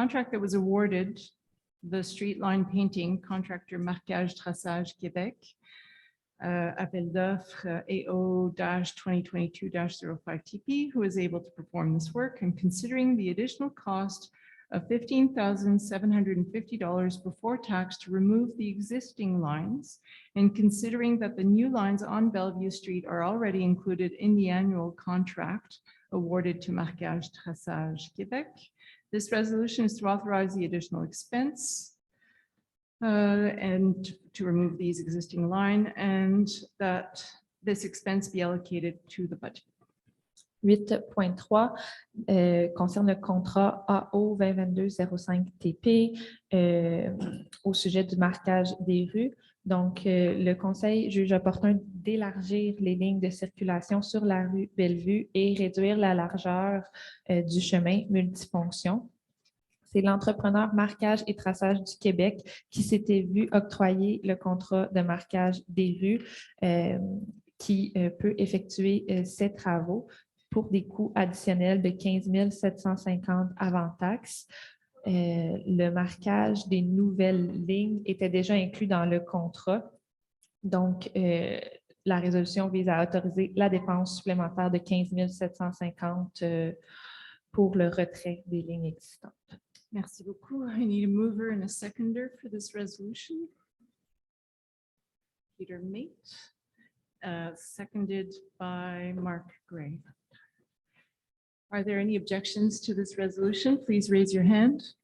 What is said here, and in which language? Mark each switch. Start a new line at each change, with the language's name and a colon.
English: that was awarded, the street line painting contractor Marquage Traçage Québec, appel d'offres AO-2022-05 TP, who is able to perform this work, and considering the additional cost of $15,750 before tax to remove the existing lines, and considering that the new lines on Bellevue Street are already included in the annual contract awarded to Marquage Traçage Québec. This resolution is to authorize the additional expense and to remove these existing line and that this expense be allocated to the budget.
French: 8.3 concerne le contrat AO 2022-05 TP au sujet du marquage des rues. Donc, le Conseil juge opportun d'élargir les lignes de circulation sur la rue Bellevue et réduire la largeur du chemin multifonction. C'est l'entrepreneur Marquage et Traçage du Québec qui s'était vu octroyer le contrat de marquage des rues qui peut effectuer ces travaux pour des coûts additionnels de 15 750 avant taxes. Le marquage des nouvelles lignes était déjà inclus dans le contrat. Donc, la résolution vise à autoriser la dépense supplémentaire de 15 750 pour le retrait des lignes existantes. Merci beaucoup.
English: I need a mover and a seconder for this resolution. Peter Mate, seconded by Mark Gray. Are there any objections to this resolution? Please raise your hand.